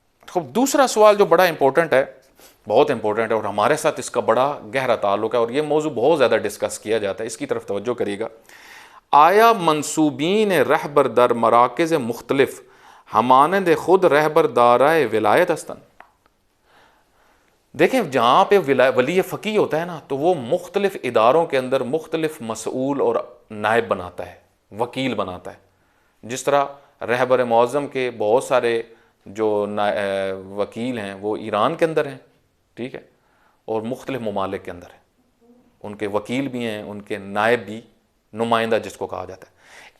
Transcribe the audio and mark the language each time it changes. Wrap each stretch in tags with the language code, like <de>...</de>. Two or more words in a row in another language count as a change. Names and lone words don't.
<ur>تو دوسرا سوال جو بڑا امپورٹنٹ ہے، بہت امپورٹنٹ ہے، اور ہمارے ساتھ اس کا بڑا گہرا تعلق ہے، اور یہ موضوع بہت زیادہ ڈسکس کیا جاتا ہے، اس کی طرف توجہ کریے گا۔</ur> <fa>آیا منصوبین رہبر در مراکز مختلف ہمانند خود رہبر دارائے ولایت ہستن؟</fa> <ur>دیکھیں جہاں پہ ولی فقیہ ہوتا ہے نا، تو وہ مختلف اداروں کے اندر مختلف مسئول اور نائب بناتا ہے، وکیل بناتا ہے۔ جس طرح رہبر معظم کے بہت سارے جو وکیل ہیں وہ ایران کے اندر ہیں، ٹھیک ہے، اور مختلف ممالک کے اندر ہیں، ان کے وکیل بھی ہیں، ان کے نائب بھی، نمائندہ جس کو کہا جاتا ہے۔</ur>